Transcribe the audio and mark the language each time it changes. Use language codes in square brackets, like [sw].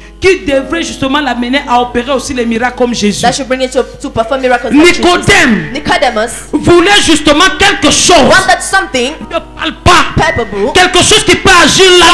[fr] qui devrait justement l'amener à opérer aussi les miracles comme Jésus. [en] that should bring it to perform miracles like Jesus. Nicodemus [fr] Voulait justement quelque chose [en] wanted something [fr] de palpable, [en] palpable [fr] quelque chose qui peut agir là.